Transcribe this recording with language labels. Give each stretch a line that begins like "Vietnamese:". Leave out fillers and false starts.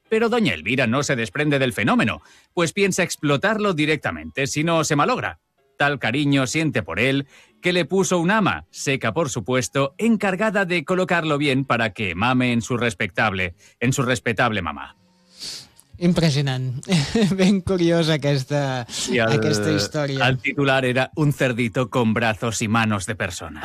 Spanish: Pero doña Elvira no se desprende del fenómeno, pues piensa explotarlo directamente, si no se malogra. tal cariño siente por él que le puso un ama, seca por supuesto, encargada de colocarlo bien para que mame en su respectable, mamá.
Catalan: Impressionant. Ben curiosa aquesta, sí, aquesta història.
Spanish: El titular era un cerdito con brazos y manos de personas.